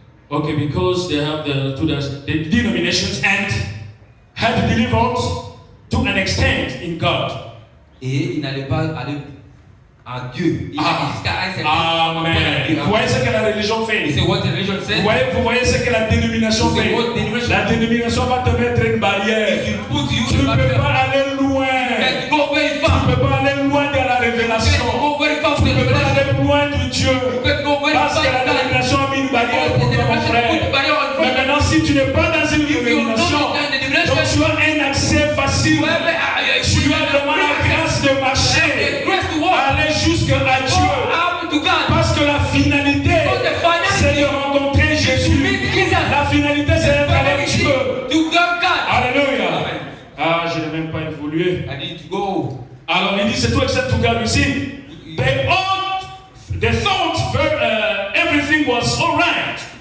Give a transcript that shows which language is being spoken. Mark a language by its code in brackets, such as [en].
[en] Okay, because they have the denominations and had deliverance to an extent in God. [fr] Et il n'allait pas aller à Dieu. Il a jusqu'à un certain Amen. Vous voyez ce que la religion fait. Vous voyez ce que la dénomination fait. La dénomination va te mettre une barrière. Tu ne peux pas aller loin. Tu ne peux pas aller loin de la révélation. Tu ne peux pas aller loin de Dieu. Parce que la dénomination a mis une barrière pour toi, mon frère. Mais maintenant, si tu n'es pas dans une dénomination, donc tu as un accès facile. Tu as vraiment la grâce de marcher, aller jusqu'à Dieu. Parce que la finalité, c'est de rencontrer Jésus. La finalité, c'est d'être avec Dieu. Alléluia. Ah, je n'ai même pas évolué. Alors, il dit, c'est tout [en] except to God. You see, they thought everything was all right.